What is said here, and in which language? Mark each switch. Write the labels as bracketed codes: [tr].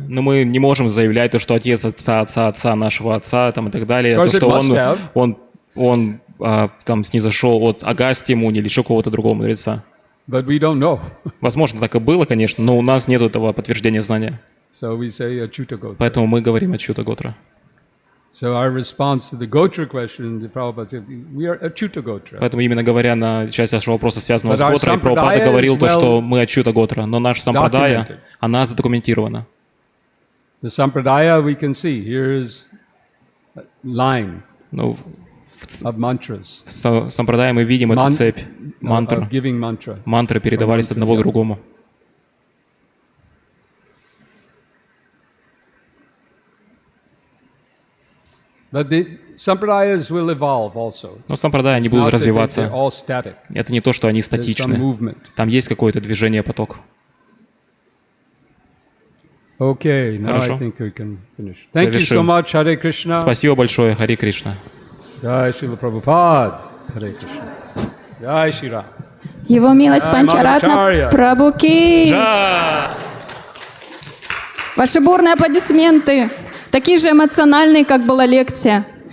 [ru] Но мы не можем заявлять то, что отец отца нашего отца там, и так далее, то, что он там снизошел от Агастьи Муни или еще кого-то другого мудреца. [en] But we don't know. [ru] Возможно, так и было, конечно, но у нас нет этого подтверждения знания. [en] So we say Achyuta Gotra. [ru] Поэтому мы говорим Achyuta Готра. [en] So our response to the Gotra question, the Prabhupada said, we are Achyuta Gotra. [ru] Поэтому именно говоря на часть вашего вопроса, связанного с Готрой, Прабхупада говорил то, что мы Achyuta Готра, но наша сампрадая, она задокументирована. [en] The sampradaya we can see. Here's a line of mantras. [ru] В сампрадае мы видим эту цепь мантр. Мантры передавались одного к другому. [en] But the sampradayas will evolve also. [ru] Но сампрадая они будут развиваться. Это не то, что они статичны. Там есть какое-то движение, поток. [en] Okay, now I think we can finish. Thank you so much, Hare Krishna. [ru] Спасибо большое, Харе Кришна. [hi] Jai Srila Prabhupada, Hare Krishna. Jai Shri Ram. [ru] Его милость Панчаратной Прабху ки. Ваши бурные аплодисменты. Такие же эмоциональные, как была лекция.